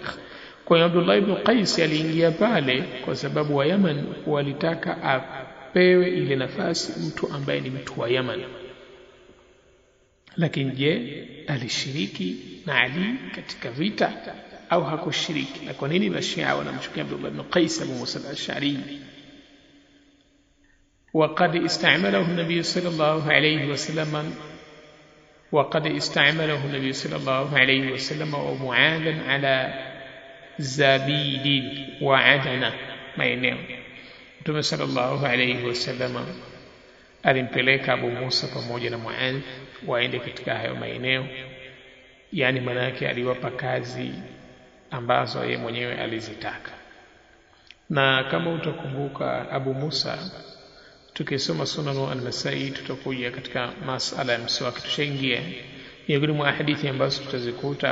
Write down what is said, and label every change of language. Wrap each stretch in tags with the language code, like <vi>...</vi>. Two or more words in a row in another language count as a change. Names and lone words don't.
<sw>Kwa hiyo Abdullah ibn Qais aliingia pale kwa sababu wa Yaman walitaka apewe ile nafasi mtu ambaye ni mtu wa Yaman. Lakini je, alishiriki na Ali katika vita au hakushiriki? Na kwa nini Mashia wanamchukia Abdullah ibn Qais Abu Musa al-Ash'ari?</sw> <ar>وقد استعمله النبي صلى الله عليه وسلم ومعاذا على زبيد وعدنة maeneo.</ar> <sw>Mtume</sw> <ar>صلى الله عليه وسلم</ar> <sw>alimpeleka Abu Musa pamoja na Muadh waende katika hayo maeneo, yani maana yake aliwapa kazi ambazo yeye mwenyewe alizitaka. Na kama utakumbuka Abu Musa, tukisoma Sunan al-Nasa'i tutakuja katika masala ya mswaki, tushaingia miongoni mwa hadithi ambazo tutazikuta.</sw>